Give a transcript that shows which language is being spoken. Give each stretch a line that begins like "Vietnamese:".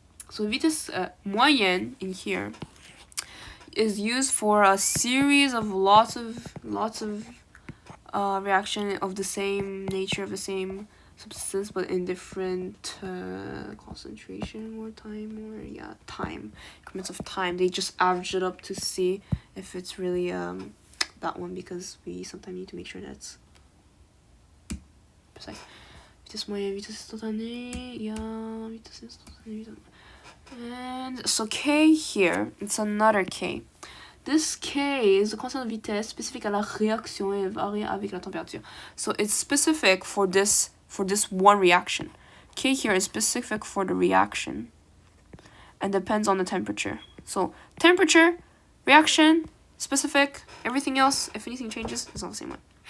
English: So vitesse moyenne in here is used for a series of lots of reaction of the same nature, of the same substance, but in different concentration or time, or time, increments of time. They just average it up to see if it's really that one, because we sometimes need to make sure that's precise.
French: Vitesse moyenne, vitesse instantanée, vitesse instantanée.
English: And so K here, it's another K. This K is the constant
French: de vitesse spécifique à la réaction et varie avec la température.
English: So it's specific for this one reaction. K here is specific for the reaction and depends on the temperature. So temperature, reaction, specific, everything else, if anything changes, it's not the same one.